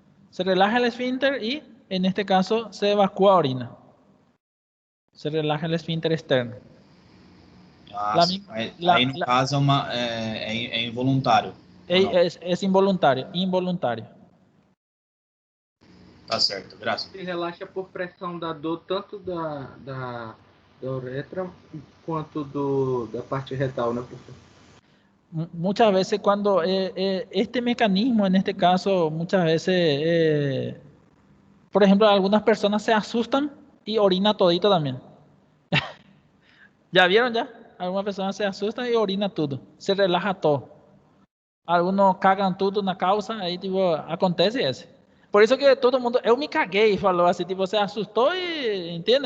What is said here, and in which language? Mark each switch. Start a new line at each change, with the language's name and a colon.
Spanish: Se relaja el esfínter y, en este caso, se evacúa orina. Se relaja el esfínter externo.
Portuguese: Aí, no caso, é involuntário. É involuntário. Involuntário. Tá certo, graças. Se relaxa por pressão da dor, tanto da uretra quanto da parte retal, né, professor?
Spanish: Muchas veces cuando este mecanismo, en este caso, muchas veces, por ejemplo, algunas personas se asustan y orina todito también. ¿Ya vieron ya? Algunas personas se asustan y orina todo. Se relaja todo. Algunos cagan
Portuguese: tudo na calça, aí tipo, acontece esse. Por isso que todo mundo, eu me caguei, falou assim, tipo, você assustou e, entende?